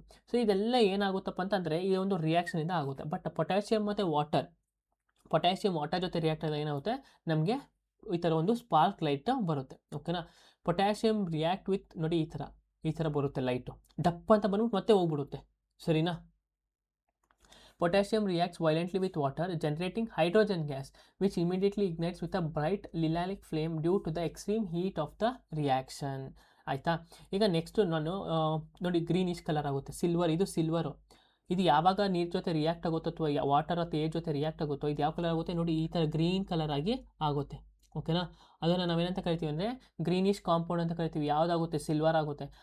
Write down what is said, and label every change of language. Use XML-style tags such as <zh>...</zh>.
<kn>So ಇದೆಲ್ಲ ಏನಾಗುತ್ತಪ್ಪ ಅಂತಂದರೆ ಈ ಒಂದು ರಿಯಾಕ್ಷನಿಂದ ಆಗುತ್ತೆ. ಬಟ್ ಪೊಟ್ಯಾಷಿಯಮ್ ಮತ್ತು ವಾಟರ್ ಜೊತೆ ರಿಯಾಕ್ಟ್ ಆದಾಗ ಏನಾಗುತ್ತೆ, ನಮಗೆ ಈ ಥರ ಒಂದು ಸ್ಪಾರ್ಕ್ ಲೈಟ್ ಬರುತ್ತೆ. ಓಕೆನಾ. ಪೊಟ್ಯಾಷಿಯಮ್ ರಿಯಾಕ್ಟ್ ವಿತ್ ನೋಡಿ ಈ ಥರ ಬರುತ್ತೆ ಲೈಟು, ಡಪ್ ಅಂತ ಬಂದ್ಬಿಟ್ಟು ಮತ್ತೆ ಹೋಗ್ಬಿಡುತ್ತೆ. ಸರಿನಾ.</kn> <en>Potassium reacts violently with water, generating hydrogen gas, which immediately ignites with a bright lilac flame due to the extreme heat of the reaction.</en> <kn>ಆಯಿತಾ. ಈಗ ನೆಕ್ಸ್ಟು ನಾನು ನೋಡಿ ಗ್ರೀನಿಶ್ ಕಲರ್ ಆಗುತ್ತೆ, ಇದು ಸಿಲ್ವರು. ಇದು ಯಾವಾಗ ನೀರು ಜೊತೆ ರಿಯಾಕ್ಟ್ ಆಗುತ್ತೋ ಅಥವಾ ವಾಟರ್ ಅಥವಾ ಏರ್ ಜೊತೆ ರಿಯಾಕ್ಟ್ ಆಗುತ್ತೋ ಇದು ಯಾವ ಕಲರ್ ಆಗುತ್ತೆ ನೋಡಿ, ಈ ಥರ ಗ್ರೀನ್ ಕಲರ್ ಆಗಿ ಆಗುತ್ತೆ. ಓಕೆನಾ. ಅದನ್ನು ನಾವೇನಂತ ಕರಿತೀವಿ ಅಂದರೆ ಗ್ರೀನಿಶ್ ಕಾಂಪೌಂಡ್ ಅಂತ ಕರಿತೀವಿ. ಯಾವುದಾಗುತ್ತೆ, ಸಿಲ್ವರ್ ಆಗುತ್ತೆ.</kn>